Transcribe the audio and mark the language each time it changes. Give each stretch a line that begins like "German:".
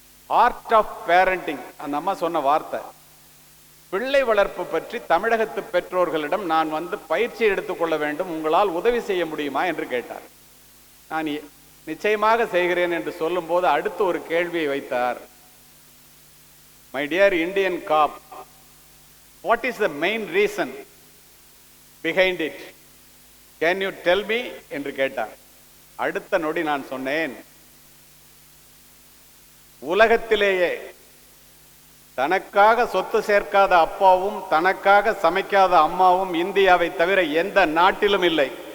Tamil: Art of parenting, அந்த அம்மா சொன்ன வார்த்தை. பிள்ளை வளர்ப்பு பற்றி தமிழகத்து பெற்றோர்களிடம் நான் வந்து பயிற்சி எடுத்துக்கொள்ள வேண்டும், உங்களால் உதவி செய்ய முடியுமா என்று கேட்டார். நான் நிச்சயமாக செய்கிறேன் என்று சொல்லும் போது அடுத்து ஒரு கேள்வியை வைத்தார்.
English: My dear Indian cop, what is the main reason behind it? Can you tell me?
Tamil: என்று கேட்டார். அடுத்த நொடி நான் சொன்னேன், உலகத்திலேயே தனக்காக சொத்து சேர்க்காத அப்பாவும் தனக்காக சமைக்காத அம்மாவும் இந்தியாவை தவிர எந்த நாட்டிலும் இல்லை.